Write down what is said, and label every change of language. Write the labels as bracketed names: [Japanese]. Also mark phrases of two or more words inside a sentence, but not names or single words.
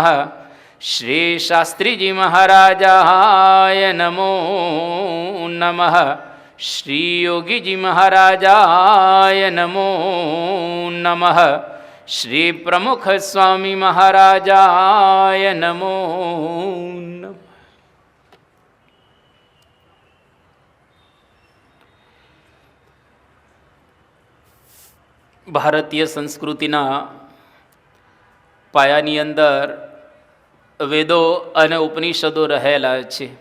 [Sanskrit] श्री शास्त्री जी महाराजाय नमो नमः। श्री योगी जी महाराजाय नमो नमः। श्री प्रमुख स्वामी महाराजाय नमो नमः। [Gujarati] ભારતીય સંસ્કૃતિના પાયાની અંદર વેદો અને ઉપનિષદો રહેલા છે.